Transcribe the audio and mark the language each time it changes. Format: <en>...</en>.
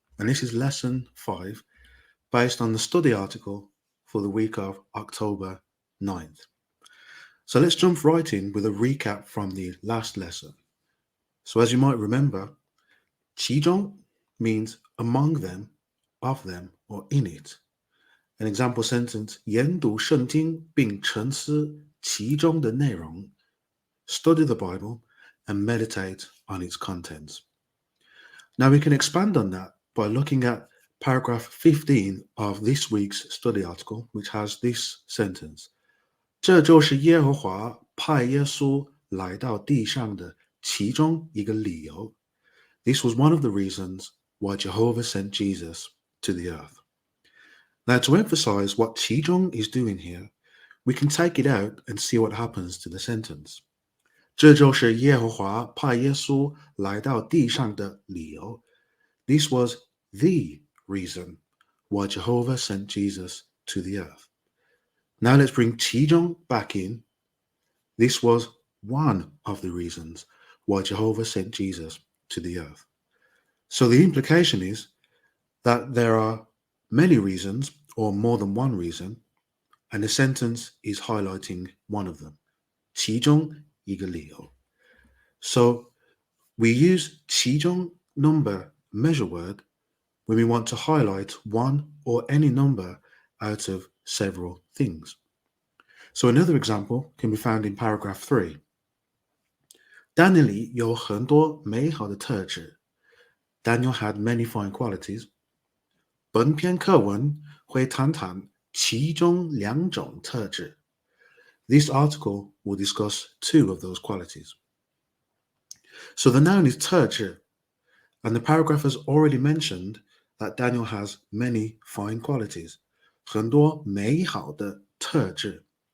<en>And this is lesson 5 based on the study article for the week of October 9th. So let's jump right in with a recap from the last lesson. So as you might remember, 其中 means among them, of them, or in it. An example sentence,</en> <zh>研读圣经并沉思其中的内容.</zh> <en>Study the Bible and meditate on its contents. Now we can expand on that by looking at paragraph 15 of this week's study article, which has this sentence.</en> <zh>这就是耶和华派耶稣来到地上的其中一个理由.</zh> <en>This was one of the reasons why Jehovah sent Jesus to the earth. Now to emphasize what 其中 is doing here, we can take it out and see what happens to the sentence.</en> <zh>这就是耶和华派耶稣来到地上的理由.</zh> <en>This was the reason why Jehovah sent Jesus to the earth. Now let's bring 其中 back in. This was one of the reasons why Jehovah sent Jesus to the earth. So the implication is that there are many reasons or more than one reason, and the sentence is highlighting one of them.</en> <zh>其中一个理由.</zh> <en>So we use 其中 number measure word when we want to highlight one or any number out of several things. So another example can be found in paragraph 3.</en> <zh>Daniel 有很多美好的特质.</zh> <en>Daniel had many fine qualities.</en> <zh>本篇课文会谈谈其中两种特质.</zh> <en>This article will discuss two of those qualities. So the noun is 特质, and the paragraph has already mentioned that Daniel has many fine qualities.</en> <zh>很多美好的特质.</zh>